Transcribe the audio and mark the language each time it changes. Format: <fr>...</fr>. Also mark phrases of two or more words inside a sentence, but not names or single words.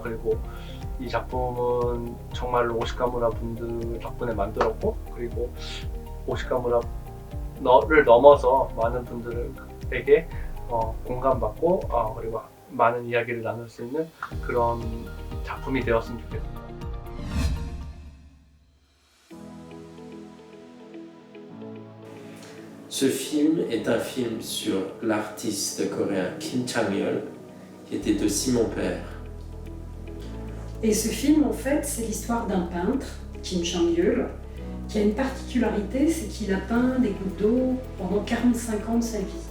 <ko>그리고 이 작품은 정말로 오시카무라 분들 덕분에 만들었고 그리고 오시카무라를 넘어서 많은 분들에게 공감받고 그리고 많은 이야기를 나눌 수 있는 그런 작품이 되었으면 좋겠습니다.</ko> <fr>Ce film est un film sur l'artiste coréen Kim Chang-yeol, qui était aussi mon père. Et ce film, en fait, c'est l'histoire d'un peintre, Kim Chang-yeol, qui a une particularité, c'est qu'il a peint des gouttes d'eau pendant 45 ans de sa vie.</fr>